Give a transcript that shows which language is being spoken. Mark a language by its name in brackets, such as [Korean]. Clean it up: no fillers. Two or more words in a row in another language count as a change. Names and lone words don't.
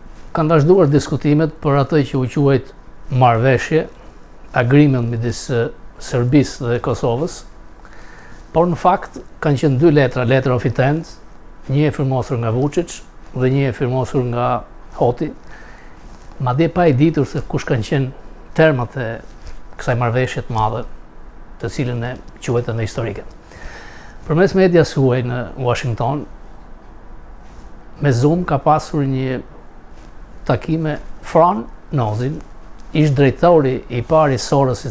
[Albanian] Kanë vazhduar diskutimet për atë që u quajt marrëveshje, agreement midis Serbisë dhe Kosovës, por në fakt kanë qenë dy letra, [English] letter of intent, [Albanian] një e firmosur nga Vučić dhe një e firmosur nga Hoti, madje pa e ditur se kush kanë qenë termat e kësaj marrëveshje të madhe, të cilën e quajtën dhe historike. Përmes medias huaj në Washington, me Zoom ka pasur një takim me Fran Nozin, ish drejtori i parë i Sorosit